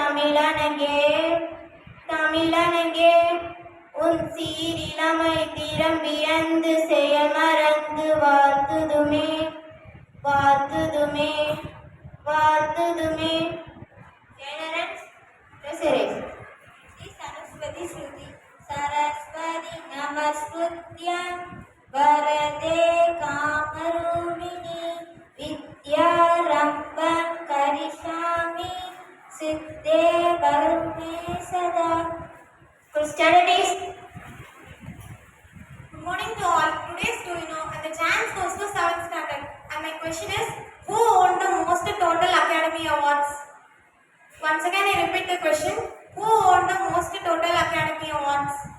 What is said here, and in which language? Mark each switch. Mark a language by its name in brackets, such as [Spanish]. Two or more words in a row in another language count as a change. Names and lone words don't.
[Tamil] தமிழனங்கே உன் சீரிலமை திறம் வியந்து செயல் மறந்து வாழ்த்துதுமே [Sanskrit] सरस्वती श्रुति सरस्वती नमस्कृत्यं वरदे कामरूपिणी विद्यारम्भं करिष्यामि सिद्धे परमे सदा. [English] Studies. Good morning to all. Today's and the chance goes to 7th standard. And my question is, who won the most total academy awards? Once again I repeat the question. Who won the most total academy awards?